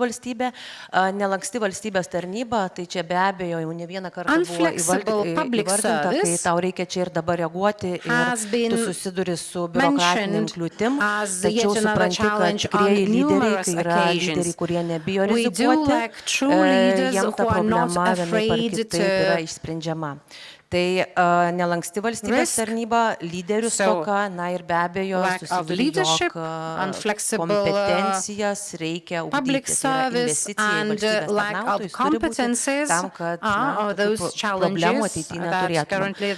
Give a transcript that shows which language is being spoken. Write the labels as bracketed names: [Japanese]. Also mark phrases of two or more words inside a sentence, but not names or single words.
[English] Unflexible public service has been mentioned as yet another challenge on numerous occasions. We do lack true leaders who are not afraid to [Lithuanian] Tai nelanksti valstybės tarnyba, lyderių stoka, na ir be abejo, susiduri, jog kompetencijas reikia ugdyti. Tai yra investicija į valstybės tarnautojus turi būti tam, kad problemų ateityje neturėtume.